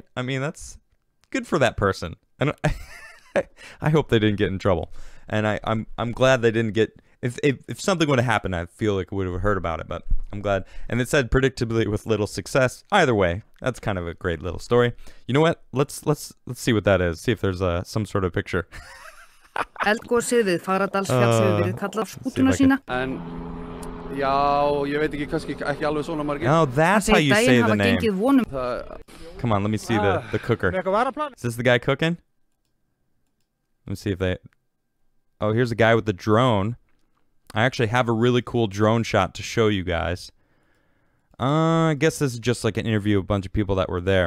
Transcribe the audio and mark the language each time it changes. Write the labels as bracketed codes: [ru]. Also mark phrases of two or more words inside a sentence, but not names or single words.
[en] I mean, that's good for that person. And I hope they didn't get in trouble. And I'm glad they didn't get, if something would have happened, I feel like we would have heard about it, but I'm glad. And it said predictably with little success. Either way, that's kind of a great little story. You know what? Let's see what that is. See if there's some sort of picture. [is] Eldgosið við Fagradalsfjall hefur verið kallað skútuna sína. Já, ég veit ekki ekki alveg svona margir. [en] Oh, that's how you say the name. Come on, let me see the cooker. Is this the guy cooking? Let me see if they... Oh, here's a guy with the drone. I actually have a really cool drone shot to show you guys. I guess this is just like an interview of a bunch of people that were there.